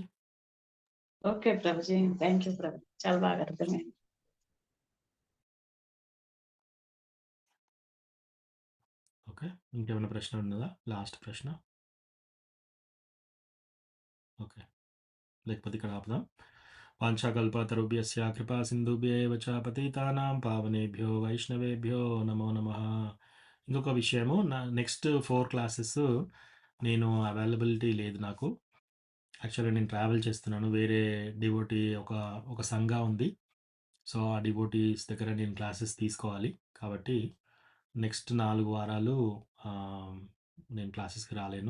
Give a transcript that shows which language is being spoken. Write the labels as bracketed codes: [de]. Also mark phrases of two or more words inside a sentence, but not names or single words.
[te] ఓకే ప్రభుజీ. [en] thank you [te] ప్రభు. చాలా బాగా అర్థమైంది. ఓకే. ఇంకేమైనా ప్రశ్న ఉన్నదా? లాస్ట్ ప్రశ్న. ఓకే. లేకపోతే ఇక్కడ ఆపుదాం. [sa] వాంఛాకల్పతరుభ్యస్య కృపా సింధుభ్యేవ చ పతితానాం పావనేభ్యో వైష్ణవేభ్యో నమో నమః. [te] ఇంకొక విషయము, [en] next 4 classes [te] నేను అవైలబిలిటీ లేదు నాకు. యాక్చువల్‌గా నేను ట్రావెల్ చేస్తున్నాను. వేరే డివోటీ ఒక సంఘ ఉంది. సో, ఆ డివోటీస్ దగ్గర నేను క్లాసెస్ తీసుకోవాలి. కాబట్టి నెక్స్ట్ 4 వారాలు నేను క్లాసెస్‌కి రాలేను.